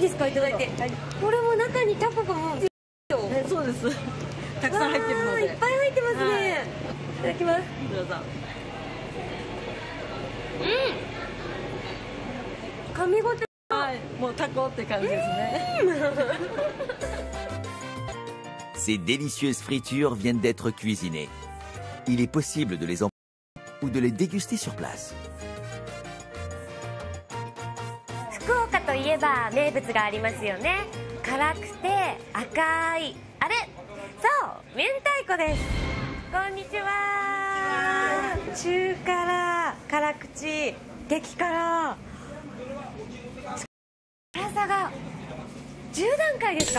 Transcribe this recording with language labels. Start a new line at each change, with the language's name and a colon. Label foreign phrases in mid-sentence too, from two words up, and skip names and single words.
Japanese: いいですか、いただいて。これも中にタコがもう。そうです。たくさん入ってるので。いっぱい入ってますね。いただきます。どうぞ。噛み応え。はい、もうタコって感じですね。
French: Ces délicieuses fritures viennent d'être cuisinées. Il est possible de les emporter ou de les déguster sur place.
Japanese: 福岡といえば名物がありますよね。辛くて赤いあれ、そう明太子です。こんにちは。中辛、辛口、激辛、辛さが10段階ですか？